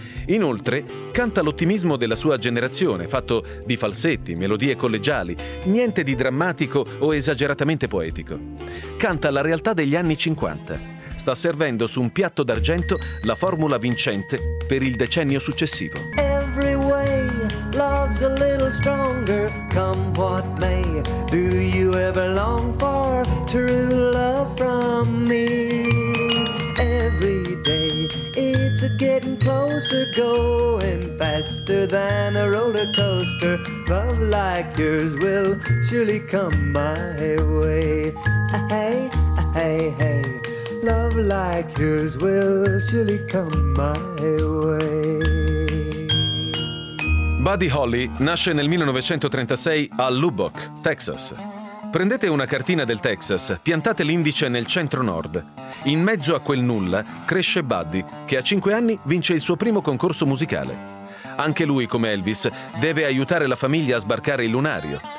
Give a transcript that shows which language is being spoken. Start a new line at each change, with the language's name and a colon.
Italian: Inoltre, canta l'ottimismo della sua generazione, fatto di falsetti, melodie collegiali, niente di drammatico o esageratamente poetico. Canta la realtà degli anni 50. Sta servendo su un piatto d'argento la formula vincente per il decennio successivo.
English: Every way, love's a little stronger, come what may, do you ever long for true love from me? Every day it's a getting closer, going faster than a roller coaster. Love like yours will surely come my way. Hey, hey, hey, love like yours will surely come my way.
Italian: Buddy Holly nasce nel 1936 a Lubbock, Texas. Prendete una cartina del Texas, piantate l'indice nel centro-nord. In mezzo a quel nulla cresce Buddy, che a 5 anni vince il suo primo concorso musicale. Anche lui, come Elvis, deve aiutare la famiglia a sbarcare il lunario.